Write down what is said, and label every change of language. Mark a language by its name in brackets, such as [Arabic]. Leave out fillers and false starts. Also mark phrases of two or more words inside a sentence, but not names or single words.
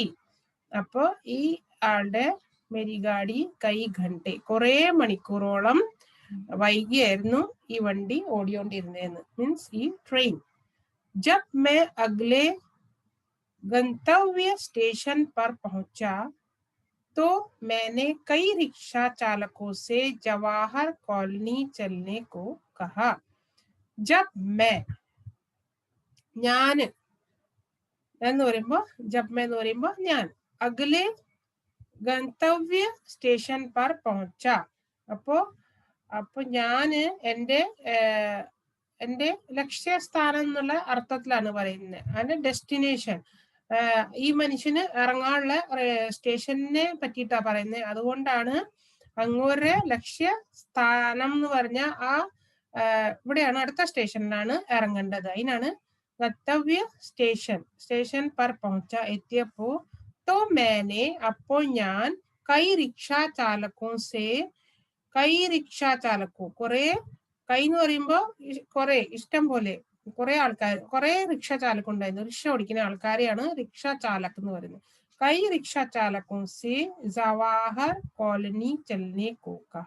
[Malayalam] അപ്പോ ഈ ആളുടെ [Hindi] मेरी गाड़ी कई घंटे [Malayalam] കുറെ മണിക്കൂറോളം വൈകിയായിരുന്നു ഈ വണ്ടി ഓടിക്കൊണ്ടിരുന്നേന്ന്. മീൻസ് ഈ ട്രെയിൻ. [Hindi] जब मैं अगले गंतव्य स्टेशन पर पहुंचा तो मैंने कई रिक्शा चालकों से जवाहर कॉलोनी चलने को कहा. जब मैं, [Malayalam] ഞാൻ എന്ന് പറയുമ്പോ [Hindi] जब मैं [Malayalam] എന്ന് പറയുമ്പോ ഞാൻ, [Hindi] अगले गंतव्य स्टेशन पर पहुंचा. [Malayalam] അപ്പൊ ഞാന് എന്റെ ലക്ഷ്യസ്ഥാനം എന്നുള്ള അർത്ഥത്തിലാണ് പറയുന്നത്. അതിന്റെ ഡെസ്റ്റിനേഷൻ, ഈ മനുഷ്യന് ഇറങ്ങാനുള്ള സ്റ്റേഷനെ പറ്റിയിട്ടാ പറയുന്നത്. അതുകൊണ്ടാണ് അങ്ങോരെ ലക്ഷ്യസ്ഥാനം എന്ന് പറഞ്ഞ ആ ഇവിടെയാണ്, അടുത്ത സ്റ്റേഷനിലാണ് ഇറങ്ങേണ്ടത്. [Hindi] അതിനാണ് गंतव्य स्टेशन पर पहुंचा എത്തിയപ്പോ तो मैंने, [Malayalam] അപ്പോൾ ഞാൻ, [Hindi] कई रिक्शा चालकों [Malayalam] കുറെ, കൈ എന്ന് പറയുമ്പോ കുറെ, ഇഷ്ടം പോലെ, കുറെ ആൾക്കാർ, കുറെ [Hindi] रिक्शा चालक [Malayalam] ഉണ്ടായിരുന്നു. റിക്ഷ ഓടിക്കുന്ന ആൾക്കാരെയാണ് [Hindi] रिक्शा चालक [Malayalam] എന്ന് പറയുന്നത്. [Hindi] कई रिक्शा चालकों से जवाहर कॉलोनी चलने को कहा.